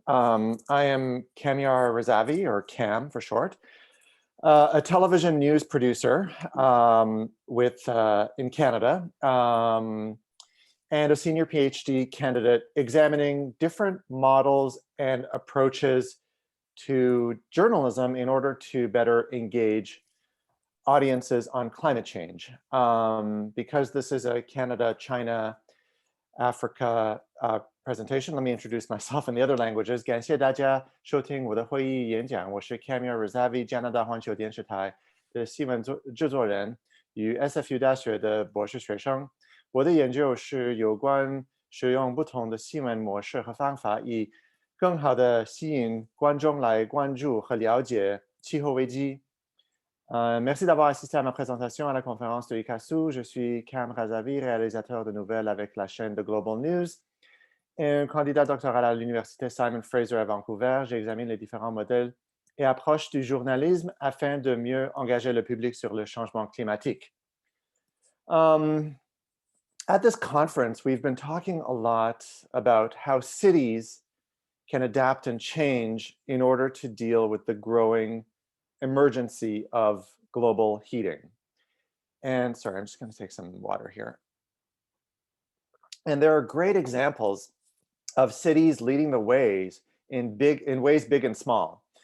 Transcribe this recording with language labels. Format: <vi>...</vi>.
<en>I am Xiamen, or Cam for short, a television news producer in Canada, and a senior PhD candidate examining different models and approaches to journalism in order to better engage audiences on climate change. Because this is a Canada, China, Africa presentation, let me introduce myself in the other languages.</en> <zh>感谢大家收听我的会议演讲，我是 Mure-Ravaud 加拿大环球电视台的新闻制作人与 SFU 大学的博士学生。我的研究是有关使用不同的新闻模式和方法，以更好的吸引观众来关注和了解气候危机。</zh> <fr>Merci d'avoir assisté à ma présentation à la conférence de Icccasu. Je suis Mure-Ravaud, réalisateur de nouvelles avec la chaîne de Global News et un candidat doctoral à l'université Simon Fraser à Vancouver. J'examine les différents modèles et approches du journalisme afin de mieux engager le public sur le changement climatique.</fr> <en>At this conference, we've been talking a lot about how cities can adapt and change in order to deal with the growing emergency of global heating. And sorry, I'm just going to take some water here. And there are great examples of cities leading the ways in ways big and small.</en>